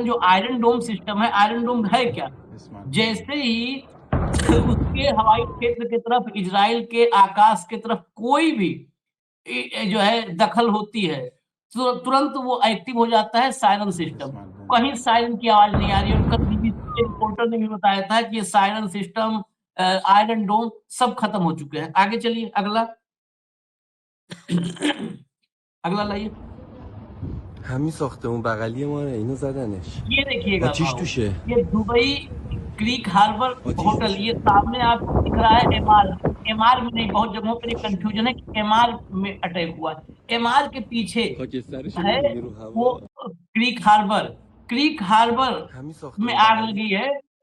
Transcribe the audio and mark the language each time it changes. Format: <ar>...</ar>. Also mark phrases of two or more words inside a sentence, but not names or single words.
<hi>जो आयरन डोम सिस्टम है, आयरन डोम है क्या, जैसे ही उसके हवाई क्षेत्र की तरफ, इजराइल के आकाश की तरफ कोई भी जो है दखल होती है, तो तुरंत वो एक्टिव हो जाता है</hi> <en>siren system.</en> <hi>कहीं सायरन की आवाज नहीं आ रही है। कल बीबीसी के रिपोर्टर ने भी बताया था कि ये</hi> <en>siren system,</en> <hi>आयरन डोम सब खत्म हो चुके हैं। आगे चलिए, अगला। अगला लाइए।</hi> <fa>همین ساختمون بغلی ما اینو زدنش.</fa> <hi>ये देखिएगा</hi> <fa>आतिश توشه.</fa> <hi>ये दुबई क्रीक हार्बर होटल, ये सामने आपको दिख रहा है। एमआर में नहीं, बहुत जगहों पर कंफ्यूजन है कि एमआर में अटैक हुआ। एमआर के पीछे है वो क्रीक हार्बर में आग लगी है।</hi>